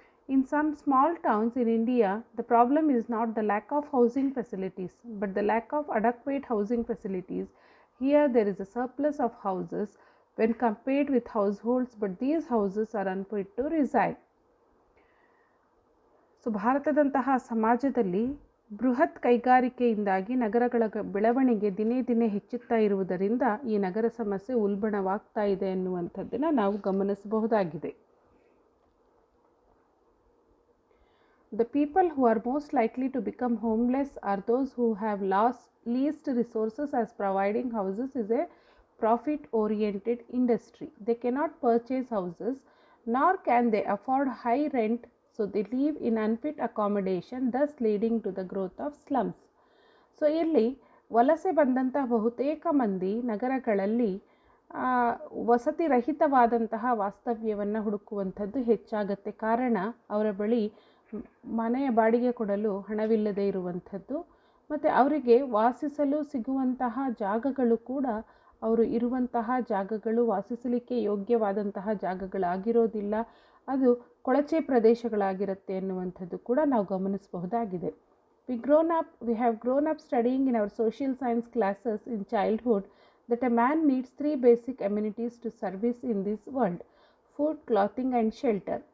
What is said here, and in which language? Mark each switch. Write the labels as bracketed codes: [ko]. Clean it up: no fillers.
[en] In some small towns in India, the problem is not the lack of housing facilities, but the lack of adequate housing facilities. Here there is a surplus of houses when compared with households, but these houses are unfit to reside. [kn] So ಭಾರತದಂತಹ ಸಮಾಜದಲ್ಲಿ ಬೃಹತ್ ಕೈಗಾರಿಕೆಯಿಂದಾಗಿ ನಗರಗಳ ಬೆಳವಣಿಗೆ ದಿನೇ ದಿನೇ ಹೆಚ್ಚುತ್ತಾ ಇರುವುದರಿಂದ ಈ ನಗರ ಸಮಸ್ಯೆ ಉಲ್ಬಣವಾಗ್ತಾ ಇದೆ ಎನ್ನುವಂಥದ್ದನ್ನು ನಾವು ಗಮನಿಸಬಹುದಾಗಿದೆ. [en] The people who are most likely to become homeless are those who have least resources, as providing houses is a profit-oriented industry. They cannot purchase houses, nor can they afford high rent, so they live in unfit accommodation, thus leading to the growth of slums. [kn] So ಇಲ್ಲಿ ವಲಸೆ ಬಂದಂತಹ ಬಹುತೇಕ ಮಂದಿ ನಗರಗಳಲ್ಲಿ ವಸತಿ ರಹಿತವಾದಂತಹ ವಾಸ್ತವ್ಯವನ್ನು ಹುಡುಕುವಂಥದ್ದು ಹೆಚ್ಚಾಗತ್ತೆ. ಕಾರಣ ಅವರ ಬಳಿ ಮನೆಯ ಬಾಡಿಗೆ ಕೊಡಲು ಹಣವಿಲ್ಲದೆ ಇರುವಂಥದ್ದು, ಮತ್ತು ಅವರಿಗೆ ವಾಸಿಸಲು ಸಿಗುವಂತಹ ಜಾಗಗಳು ಕೂಡ ಅವರು ಇರುವಂತಹ ಜಾಗಗಳು ವಾಸಿಸಲಿಕ್ಕೆ ಯೋಗ್ಯವಾದಂತಹ ಜಾಗಗಳಾಗಿರೋದಿಲ್ಲ, ಅದು ಕೊಳಚೆ ಪ್ರದೇಶಗಳಾಗಿರುತ್ತೆ ಎನ್ನುವಂಥದ್ದು ಕೂಡ ನಾವು ಗಮನಿಸಬಹುದಾಗಿದೆ. [en] We have grown up studying in our social science classes in childhood that a man needs 3 basic amenities to service in this world: food, clothing and shelter.